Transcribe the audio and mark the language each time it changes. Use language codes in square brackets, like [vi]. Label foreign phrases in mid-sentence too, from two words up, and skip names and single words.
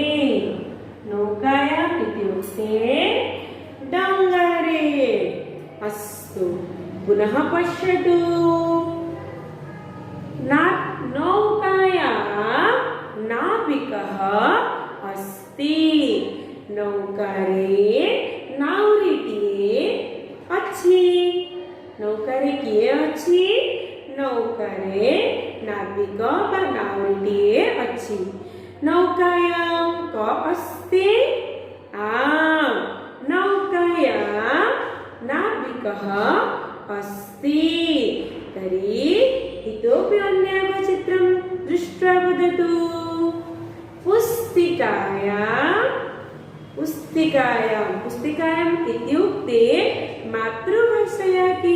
[sa] नौकायाम् इत्युक्ते डंगारे। अस्तु, पुनः पश्यतु। नौकायां नाविकः अस्ति। [or] ନୌକାରେ ନାଉରିଟିଏ ଅଛି। ନୌକାରେ କିଏ ଅଛି? ନୌକାରେ ନାବିକ ବା ନାଉରିଟିଏ ଅଛି। [sa] नौकायां क अस्ति? नौकायां नाविकः अस्ति। तर्हि इतोपि अन्य एकं चित्रं दृष्ट्वा वदतु। पुस्तिकायाम् इत्युक्ते मातृभाषया के?